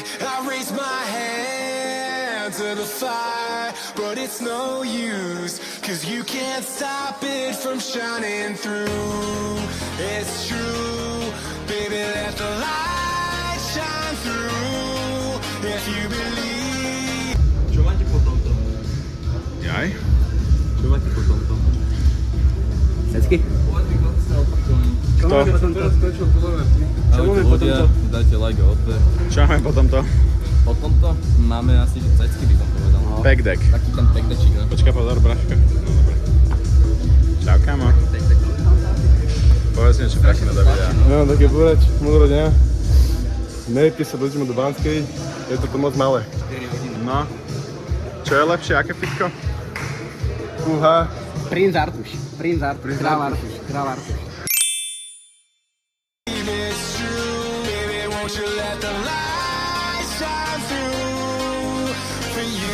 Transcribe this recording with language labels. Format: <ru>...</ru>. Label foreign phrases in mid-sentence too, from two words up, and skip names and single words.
<en>I raise my hand to the fire, but it's no use, 'cause you can't stop it from shining through. It's true, baby, let the light shine through. If you believe.</en> <sk>Čo máte po tomto? Jaj? Čo máte po tomto? Secky? Kto? Ahojte ľudia, dajte like a odber. Čo máme po tomto? Po tomto máme asi cecky, by som povedal. Pack deck. Taký ten pekdečík, no. Počkaj, pozor, Braško. No dobre. Čau, kamo. Povedz niečo pekné do videa. Ja mám také povedať, múdro dňa. Nejďte sa do zimu do Banskej, je to moc malé. No. Čo je lepšie, aké fitko? Fúha. Princ Artuš. Král Artuš.</sk> <en>It's true, baby, won't you let the light shine through? For</en>